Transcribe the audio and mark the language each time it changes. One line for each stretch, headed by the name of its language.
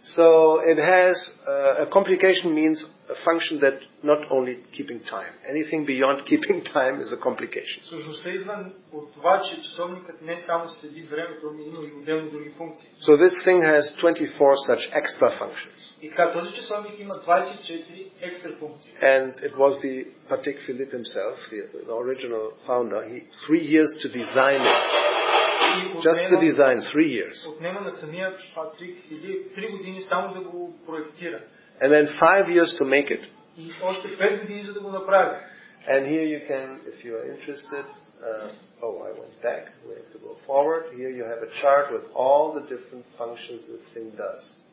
English: So it has a complication means a function that not only keeping time. Anything beyond keeping time is a complication.
Bulgarian: Сложността идва от това, че часовникът не само следи времето, но има и отделни други функции.
English: So this thing has 24 such extra functions.
Bulgarian: И така, този часовник има 24 екстра функции.
English: And it was the Patek Philippe himself, the original founder. 3 years to design it. Just the design, 3 years.
Bulgarian: Отнема на самия Патрик или 3 години само да го проектира.
English: And then 5 years to make it.
Bulgarian: И още 5 години за да го направи.
English: And here you can, if you are interested, I went back. We have to go forward. Here you have a chart with all the different functions this thing does.